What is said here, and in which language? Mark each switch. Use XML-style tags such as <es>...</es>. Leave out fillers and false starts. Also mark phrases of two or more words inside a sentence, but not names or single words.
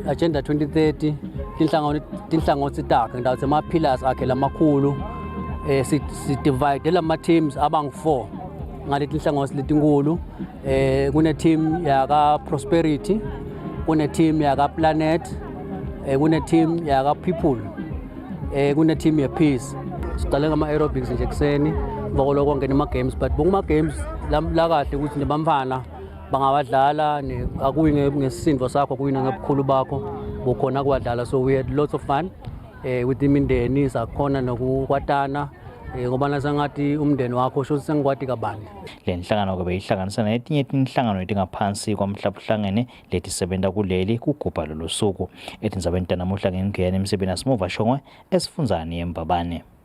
<ss>Agenda 2030 tinhlangothi takhe ndawo zema-pillars akhe lamakhulu si-divide lama-teams abangu-4 ngaleti nhlangothi letinkulu. Kune-team yaka-prosperity, kune-team yaka-planet, kune-team yaka-people, kune-team ye-peace. Siqale ngama-aerobics nje kuseni bakolo kwangena ama-games, but bokuma-games lakahle ukuthi nebamfana bangabadlala akuyi ngesisindo sakho akuyi nangebukhulu bakho bukhona kwadlala.</ss> <en>So we had lots of fun with</en> <ss>imindeni sakhona nokukwatana ngoba nasengathi umndeni wakho sho sengikwati kabani. Le nhlangano ke beyihlanganisa netinye inhlangano etingaphansi kwamhlabuhlangene letisebenta kuleli kugubha lolu suku. Etindzabeni tanamuhla ngingena emsebenzini asimuva shongwe esifundazane eMbabane.</ss>